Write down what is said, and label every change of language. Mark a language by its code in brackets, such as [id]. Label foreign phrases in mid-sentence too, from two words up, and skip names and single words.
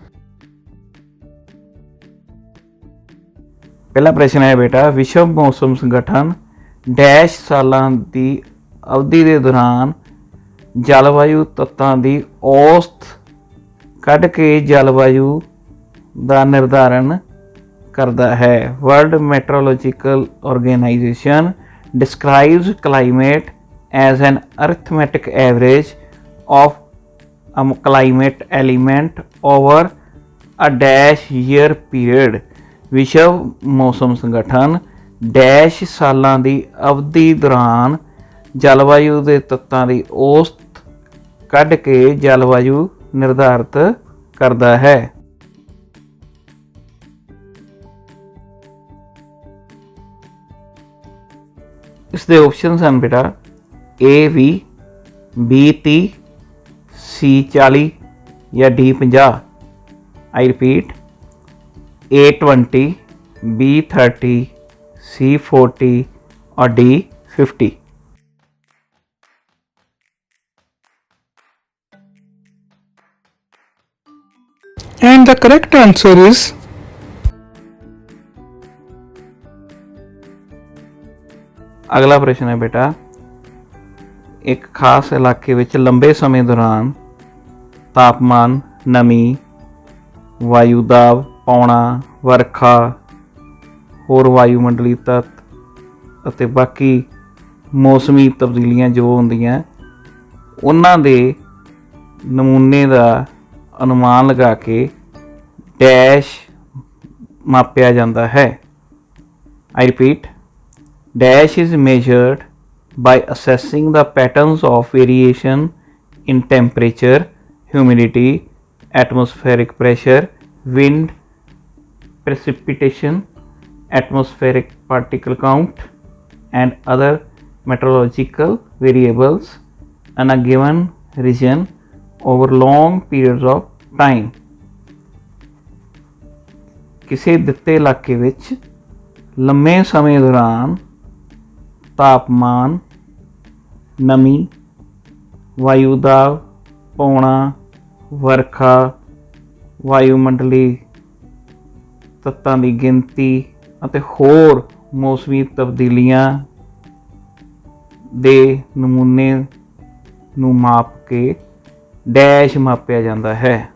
[pa] ਪਹਿਲਾ ਪ੍ਰਸ਼ਨ ਹੈ बेटा, ਵਿਸ਼ਵ ਮੌਸਮ ਸੰਗਠਨ ਡੈਸ਼ ਸਾਲਾਂ ਦੀ ਅਵਧੀ ਦੇ ਦੌਰਾਨ ਜਲਵਾਯੂ ਤੱਤਾਂ ਦੀ ਔਸਤ ਕੱਢ ਕੇ ਜਲਵਾਯੂ ਦਾ ਨਿਰਧਾਰਨ ਕਰਦਾ ਹੈ। [en] ਵਰਲਡ ਮੈਟਰੋਲੋਜੀਕਲ ਆਰਗੇਨਾਈਜੇਸ਼ਨ describes climate as an arithmetic average of a climate element over a dash year period। [pa] ਵਿਸ਼ਵ ਮੌਸਮ ਸੰਗਠਨ ਡੈਸ਼ ਸਾਲਾਂ ਦੀ ਅਵਧੀ ਦੌਰਾਨ ਜਲਵਾਯੂ ਦੇ ਤੱਤਾਂ ਦੀ ਔਸਤ ਕੱਢ ਕੇ ਜਲਵਾਯੂ ਨਿਰਧਾਰਿਤ ਕਰਦਾ ਹੈ। ਇਸ ਦੇ ਆਪਸ਼ਨਸ ਹਨ बेटा, A 20, B 30, C 40 ਜਾਂ D 50। [en] I repeat, A 20, B 30, C 40 or D 50। And the correct answer is [pa] ਅਗਲਾ ਪ੍ਰਸ਼ਨ ਹੈ बेटा, ਇੱਕ ਖਾਸ ਇਲਾਕੇ ਵਿੱਚ ਲੰਬੇ ਸਮੇਂ ਦੌਰਾਨ ਤਾਪਮਾਨ, ਨਮੀ, ਵਾਯੂ ਦਾਬ, ਪੌਣਾ, ਵਰਖਾ, ਹੋਰ ਵਾਯੂਮੰਡਲੀ ਤੱਤ ਅਤੇ ਬਾਕੀ ਮੌਸਮੀ ਤਬਦੀਲੀਆਂ ਜੋ ਹੁੰਦੀਆਂ ਉਹਨਾਂ ਦੇ ਨਮੂਨੇ ਦਾ ਅਨੁਮਾਨ ਲਗਾ ਕੇ ਡੈਸ਼ ਮਾਪਿਆ ਜਾਂਦਾ ਹੈ। [en] I repeat, dash is measured by assessing the patterns of variation in temperature, humidity, atmospheric pressure, wind, precipitation, atmospheric particle count, and other meteorological variables in a given region over long periods of time। [pa] ਕਿਸੇ ਦਿੱਤੇ ਇਲਾਕੇ ਵਿੱਚ ਲੰਮੇ ਸਮੇਂ ਦੌਰਾਨ ਤਾਪਮਾਨ, ਨਮੀ, ਵਾਯੂ ਦਾਬ, ਪੌਣਾ, ਵਰਖਾ, ਵਾਯੂਮੰਡਲੀ ਤੱਤਾਂ ਦੀ ਗਿਣਤੀ ਅਤੇ ਹੋਰ ਮੌਸਮੀ ਤਬਦੀਲੀਆਂ ਦੇ ਨਮੂਨੇ ਨੂੰ ਮਾਪ ਕੇ ਡੈਸ਼ ਮਾਪਿਆ ਜਾਂਦਾ ਹੈ।